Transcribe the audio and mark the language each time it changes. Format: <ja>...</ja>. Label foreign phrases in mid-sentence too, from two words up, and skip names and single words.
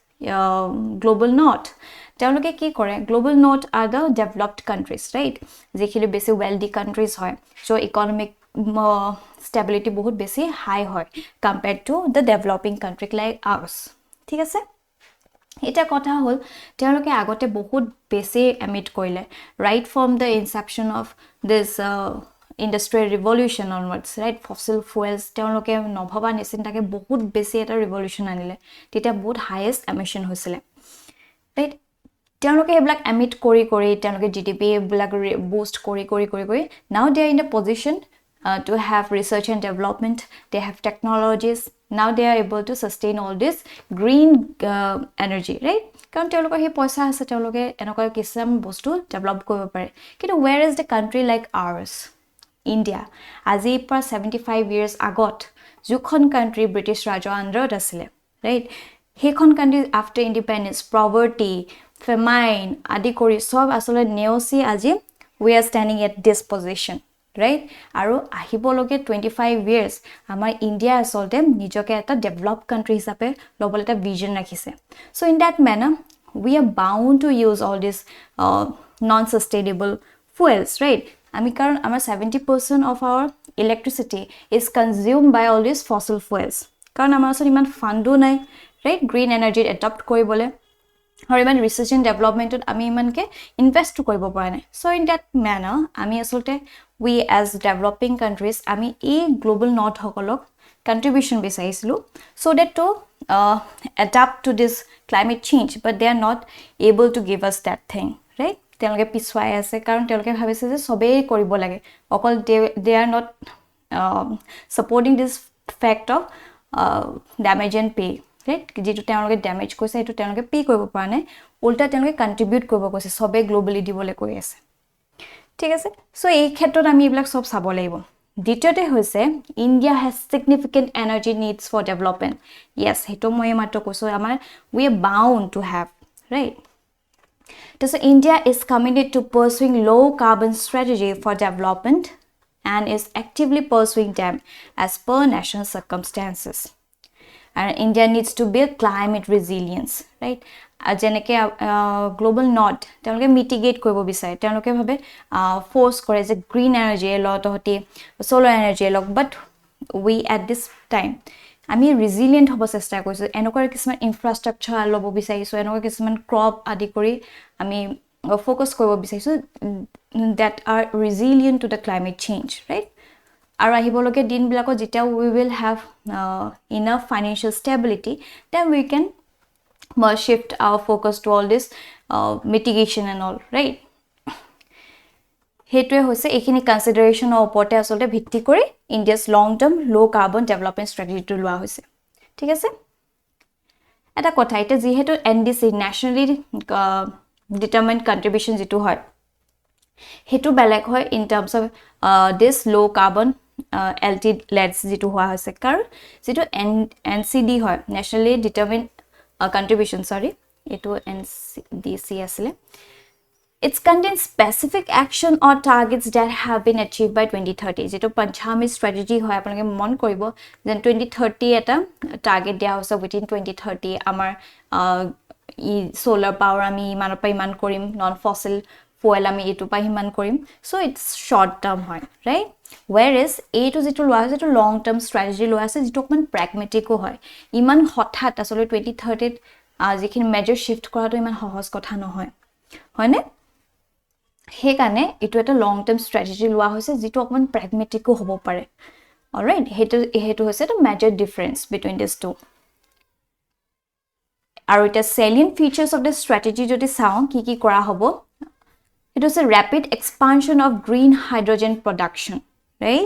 <en>global north</en> <as>তেওঁলোকে কি কৰে</as> <en>global north are the developed countries right</en> <as>যেখিনি বেছি</as> <en>wealthy countries হয় so economic stability</en> <as>বহুত বেছি</as> <en>high হয় compared to the developing country like ours</en> <as>ঠিক আছে এটা কথা হল তেওঁলোকে আগতে বহুত বেছি এমিট কৰিলে</as> <en>right from the inception of this industrial revolution onwards right fossil fuels</en> <as>তেওঁলোকে নভবা নিচিন্তাকে বহুত বেছি এটা revolution আনিলে তেতিয়া বহুত</as> <en>highest emission</en> <as>হৈছিলে right তেওঁলোকে হেবিলাক এমিট কৰি তেওঁলোকে GDP বিলাক boost কৰি now</as> <en>they are in a position to have research and development they have technologies now they are able to sustain all this green energy right কাৰণ</en> <as>তেওঁলোকৰ হে পইচা আছে তেওঁলোকে এনেকুৱা কিসম বস্তু ডেভেলপ কৰিব পাৰে কিন্তু</as> <en>where is the country like ours</en> <as>India আজি পৰা 75 years আগত যুখন country British ৰাজৰ আন্ডাৰত আছিল right হেখন</as> <en>country after independence poverty famine</en> <as>আদি কৰি সব আসলে নেওসি আজি</as> <en>we are standing at this position right</en> <as>আৰু আহিবলগে 25 years আমাৰ ইন্ডিয়া আসলতে নিজকে এটা</as> <en>developed country</en> <as>হিচাপে লবলে এটা ভিজন ৰাখিছে</as> <en>so in that manner we are bound to use all this non sustainable fuels right</en> <as>আমি কাৰণ আমাৰ</as> <en>70% of our electricity is consumed by all these fossil fuels</en> <as>কাৰণ আমাৰ ওচৰত ইমান ফান্ডো নাই</as> <en>right green energy adopt কৰিবলে or even research and development</en> <as>আমি ইমানকে ইনভেস্ট কৰিব পৰা নাই</as> <en>so in that manner</en> <as>আমি আসলতে</as> <en>we as developing countries</en> <as>আমি এই</as> <en>global north হকলক contribution বিচাৰিছিলো so that to adapt to this climate change but they are not able to give us that thing right</en> <as>তেওঁলোকে পিছুৱাই আছে কাৰণ তেওঁলোকে ভাবিছে যে সবেই কৰিব লাগে অকল</as> <en>they are not supporting this fact of damage and pay right</en> <as>যেটো তেওঁলোকে ড্যামেজ কৰিছে এটো তেওঁলোকে পে কৰিব পৰা নাই উল্টা তেওঁলোকে কন্ট্ৰিবিউট কৰিব কৈছে সবে গ্লোবালি দিবলে কৈ আছে ঠিক আছে সো এই ক্ষেত্ৰত আমি এইবিলাক সব চাব লাগিব দ্বিতীয়তে হৈছে ইন্ডিয়া</as> <en>has significant energy needs for development yes</en> <as>হেটো মই মাত্ৰ কৈছো আমাৰ</as> <en>we are bound to have right so India is committed to pursuing low carbon strategy for development and is actively pursuing them as per national circumstances and India needs to build climate resilience right যেনেকে global</en> <as>north তেওঁলোকে mitigate কৰিব বিচাৰে তেওঁলোকে ভাবে ফোর্স কৰে যে</as> <en>green energy</en> <as>লতহতি</as> <en>solar energy</en> <as>লক</as> <en>but we at this time</en> <as>আমি</as> <en>resilient</en> <as>হ'ব চেষ্টা কৰিছো এনেকুৱা কিছুমান ইনফ্ৰাষ্ট্ৰাকচাৰ লব বিচাৰিছো এনেকুৱা কিছুমান ক্ৰপ আদি কৰি আমি ফোকাস কৰিব বিচাৰিছো</as> <en>that are resilient to the climate change right</en> <as>আৰু আহিবলগে দিনবিলাকত যেতিয়া</as> <en>we will have enough financial stability then we can shift our focus to all this mitigation and all right</en> <as>হেতুৱে হৈছে এখিনি কনসিডাৰেশনৰ ওপৰতে আসলে ভিত্তি কৰি ইন্ডিয়া's</as> <en>long term low carbon development strategy</en> <as>টো লোৱা হৈছে ঠিক আছে এটা কথা এটা যেহেতু NDC</as> <en>nationally determined contribution</en> <as>যেটো হয় হেতু বেলেগ হয়</as> <en>in terms of this low carbon LT LEDs</en> <as>যেটো হোৱা হৈছে কাৰণ যেটো NCD হয়</as> <en>nationally determined contribution sorry</en> <as>এটো NCDC আছিল</as> <en>It contains specific action or targets that have been achieved by 2030</en> <as>যেটো পঞ্চামী</as> <en>strategy</en> <as>হয় আপোনালোকে মন কৰিব যেন 2030 এটা টাৰ্গেট দিয়া হৈছে within 2030 আমাৰ</as> <en>solar power</en> <as>আমি ইমান পা ইমান কৰিম</as> <en>non fossil fuel</en> <as>আমি এটো পা ইমান কৰিম</as> <en>so it's short term</en> <as>হয় right whereas এটো যেটো লোৱা আছে এটো</as> <en>long term strategy</en> <as>লোৱা আছে যেটো অকমান pragmatic হয় ইমান হঠাৎ আসলে 2030 যিখিনি মেজৰ শিফট কৰাটো ইমান সহজ কথা নহয় হয়নে হে কানে এটো এটা</as> <en>long term strategy</en> <as>লোৱা হৈছে যেটো অকমান প্র্যাগমেটিকো হ'ব পাৰে অলৰাইট হেতু হৈছে এটা</as> <en>major difference between this two</en> <as>আৰু এটা</as> <en>salient features of the strategy</en> <as>যদি চাও কি কৰা হ'ব</as> <en>It was a rapid expansion of green hydrogen production, right?</en>